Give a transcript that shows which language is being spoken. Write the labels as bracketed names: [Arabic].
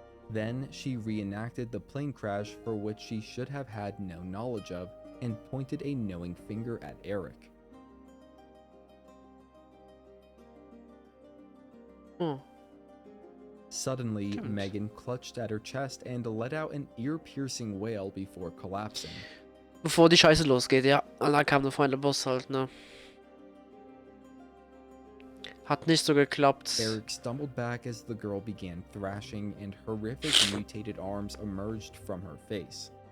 [English] Then she reenacted the plane crash for which she should have had no knowledge of and pointed a knowing finger at Eric. Oh. Suddenly, [German] Stimmt. [English] Megan clutched at her chest and let out an ear-piercing wail before collapsing. [German] Bevor die Scheiße losgeht, ja. Und dann kam der feinde Boss halt, ne. Hat nicht so geklappt. [English] Eric stumbled back as the girl began thrashing and horrific mutated arms emerged from her face.